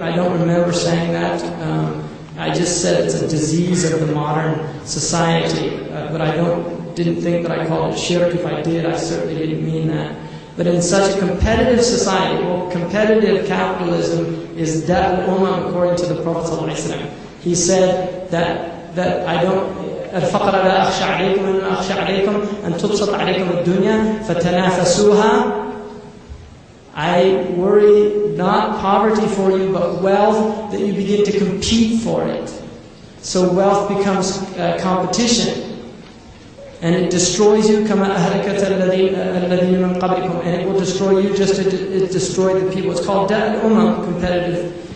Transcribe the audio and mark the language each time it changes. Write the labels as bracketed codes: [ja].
[en] I don't remember saying that. I just said it's a disease of the modern society. But I didn't think that I called it shirk. If I did, I certainly didn't mean that. But in such a competitive society, well, competitive capitalism is da'al ummah according to the Prophet ﷺ. He said that I don't. [ar] الفقر لا أخشى عليكم إنما أخشى عليكم أن تبسط عليكم الدنيا فتنافسوها. [en] I worry not poverty for you, but wealth, that you begin to compete for it. So wealth becomes competition. And it destroys you, [ar] كما أهلكت الذين من قبلكم, [en] and it will destroy you just as it destroyed the people. It's called da'al ummah, competitive.